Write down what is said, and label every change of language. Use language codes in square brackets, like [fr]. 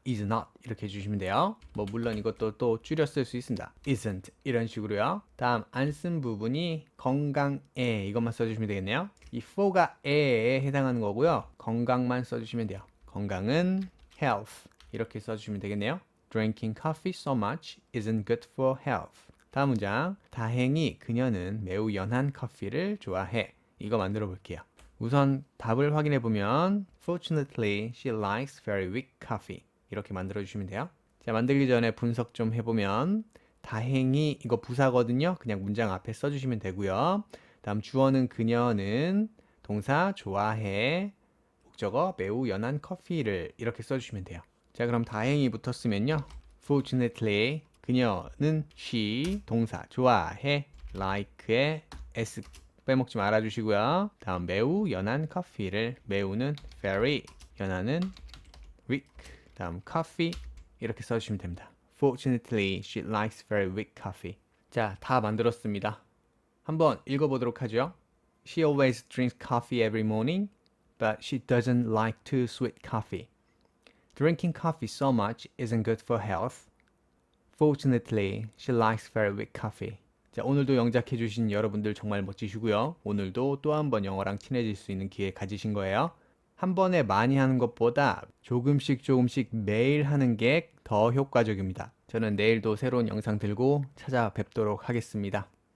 [ko] is not 이렇게 해주시면 돼요. 뭐 물론 이것도 또 줄여 쓸 수 있습니다. isn't 이런 식으로요. 다음 안 쓴 부분이 건강에 이것만 써주시면 되겠네요. 이 for가 에에 해당하는 거고요. 건강만 써주시면 돼요. 건강은 health 이렇게 써주시면 되겠네요. [en] Drinking coffee so much isn't good for health. [ko] 다음 문장. 다행히 그녀는 매우 연한 커피를 좋아해. 이거 만들어 볼게요. 우선 답을 확인해 보면 [en] Fortunately, she likes very weak coffee. [ko] 이렇게 만들어 주시면 돼요. 자, 만들기 전에 분석 좀 해보면 다행히 이거 부사거든요. 그냥 문장 앞에 써주시면 되고요. 다음 주어는 그녀는 동사 좋아해 목적어 매우 연한 커피를 이렇게 써주시면 돼요. 자, 그럼 다행히 붙었으면요. Fortunately, 그녀는 she 동사 좋아해 like에 s 빼먹지 말아주시고요. 다음 매우 연한 커피를 매우는 very 연한은 weak 다음 coffee 이렇게 써주시면 됩니다. [en] Fortunately, she likes very weak coffee. [ko] 자, 다 만들었습니다. 한번 읽어보도록 하죠. [en] She always drinks coffee every morning, but she doesn't like too sweet coffee. Drinking coffee so much isn't good for health. Fortunately, she likes very weak coffee. [ko] 자, 오늘도 영작해 주신 여러분들 정말 멋지시고요. 오늘도 또 한 번 영어랑 친해질 수 있는 기회 가지신 거예요. 한 번에 많이 하는 것보다 조금씩 매일 하는 게 더 효과적입니다. 저는 내일도 새로운 영상 들고 찾아뵙도록 하겠습니다.